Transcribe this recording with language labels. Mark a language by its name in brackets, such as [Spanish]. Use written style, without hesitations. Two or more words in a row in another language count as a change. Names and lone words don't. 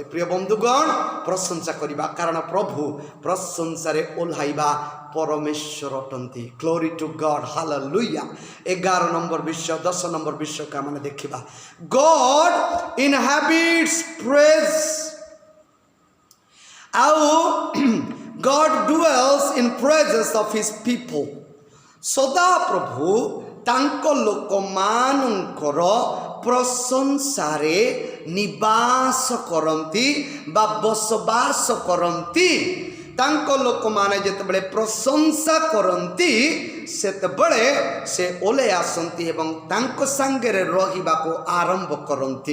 [Odia] ପ୍ରିୟ ବନ୍ଧୁଗଣ, ପ୍ରଶଂସା କରିବା, କାରଣ ପ୍ରଭୁ ପ୍ରଶଂସାରେ ଓହ୍ଲାଇବା ପରମେଶ୍ୱର ଅଟନ୍ତି। [English] Glory to God. ହାଲେଲୁୟା। [Odia] 11 ନମ୍ବର ବିଷୟ, 10 ନମ୍ବର ବିଷୟକୁ ଆମେ ଦେଖିବା। [English] God inhabits praise. ଆଉ God dwells in praises of his people। [Odia] ସଦା ପ୍ରଭୁ ତାଙ୍କ ଲୋକମାନଙ୍କର ପ୍ରଶଂସାରେ ନିବାସ କରନ୍ତି ବା ବସବାସ କରନ୍ତି। ତାଙ୍କ ଲୋକମାନେ ଯେତେବେଳେ ପ୍ରଶଂସା କରନ୍ତି, ସେତେବେଳେ ସେ ଓହ୍ଲାଇ ଆସନ୍ତି ଏବଂ ତାଙ୍କ ସାଙ୍ଗରେ ରହିବାକୁ ଆରମ୍ଭ କରନ୍ତି।